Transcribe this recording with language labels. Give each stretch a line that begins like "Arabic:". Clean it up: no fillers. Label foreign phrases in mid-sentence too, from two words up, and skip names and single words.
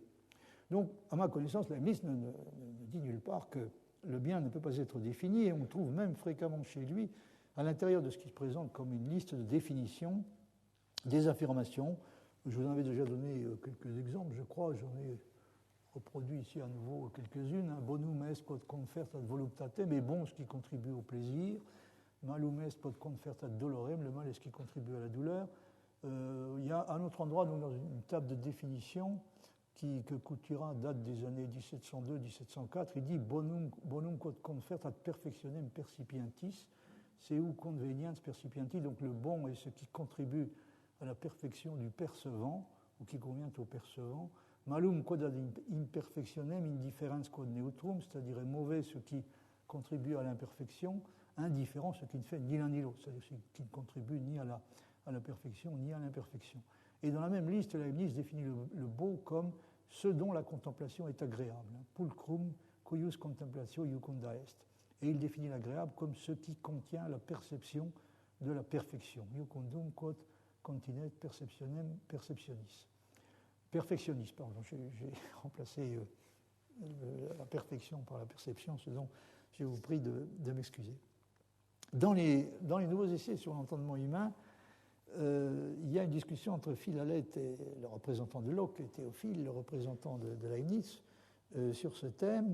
French: Donc, à ma connaissance, Leibniz ne dit nulle part que le bien ne peut pas être défini, et on trouve même fréquemment chez lui, à l'intérieur de ce qui se présente comme une liste de définitions, des affirmations. Je vous en avais déjà donné quelques exemples, je crois, j'en ai reproduit ici à nouveau quelques-unes.
Latin: Bonum est quod confert ad voluptatem,
French: mais bon, ce qui contribue au plaisir.
Latin: Malum est quod confert ad dolorem,
French: le mal est ce qui contribue à la douleur. Il y a un autre endroit, donc dans une table de définition, que Couturat date des années 1702-1704. Il dit
Latin: bonum quod confert ad perfectionem percipientis, seu conveniens percipienti.
French: Donc le bon est ce qui contribue à la perfection du percevant, ou qui convient au percevant.
Latin: Malum quod ad imperfectionem indifferens quod neutrum,
French: c'est-à-dire mauvais ce qui contribue à l'imperfection, indifférent ce qui ne fait ni l'un ni l'autre, c'est-à-dire ce qui ne contribue ni à la perfection ni à l'imperfection. Et dans la même liste, Leibniz définit le beau comme ce dont la contemplation est agréable.
Latin: Pulcrum cuius contemplatio iucunda est.
French: Et il définit l'agréable comme ce qui contient la perception de la perfection.
Latin: Iucundum quod continet perceptionem perceptionis. Perfectionnis,
French: pardon, j'ai remplacé la perfection par la perception, ce dont je vous prie de m'excuser. Dans les nouveaux essais sur l'entendement humain, il y a une discussion entre Philalèthe et le représentant de Locke, et Théophile, le représentant de Leibniz, sur ce thème.